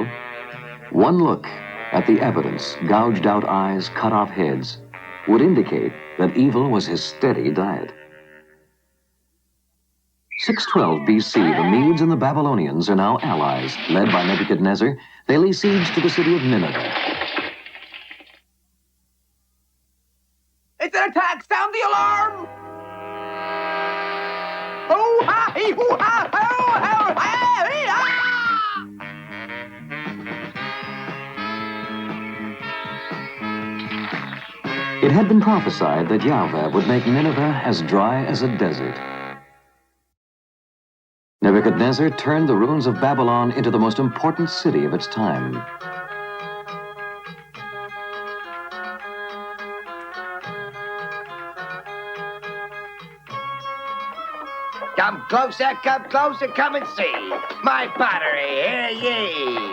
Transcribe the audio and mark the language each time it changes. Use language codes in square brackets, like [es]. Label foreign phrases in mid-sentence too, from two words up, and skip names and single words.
[en] One look at the evidence, gouged out eyes, cut off heads, would indicate that evil was his steady diet. 612 BC, the Medes and the Babylonians are now allies. Led by Nebuchadnezzar, they lay siege to the city of Nineveh. It's an attack! Sound the alarm! Oh, ha, hee, hoo, ha, ho, ho, ha, hee, ha! It had been prophesied that Yahweh would make Nineveh as dry as a desert. Nebuchadnezzar turned the ruins of Babylon into the most important city of its time. Come closer, come and see my pottery, hear ye.